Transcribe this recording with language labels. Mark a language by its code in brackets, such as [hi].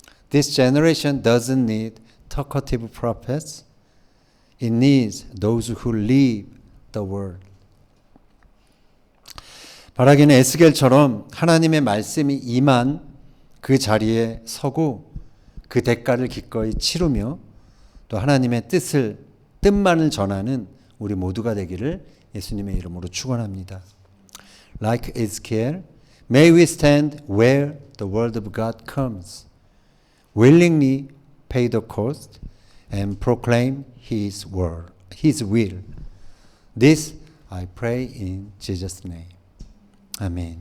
[en] This generation doesn't need talkative prophets. It needs those who live the word. [ko] 바라기는 에스겔처럼 하나님의 말씀이 임한 그 자리에 서고 그 대가를 기꺼이 치르며 또 하나님의 뜻만을 전하는 우리 모두가 되기를 예수님의 이름으로 축원합니다. [en] Like Ezekiel, may we stand where the word of God comes, willingly pay the cost, and proclaim His word, His will. This I pray in Jesus' name. Amen.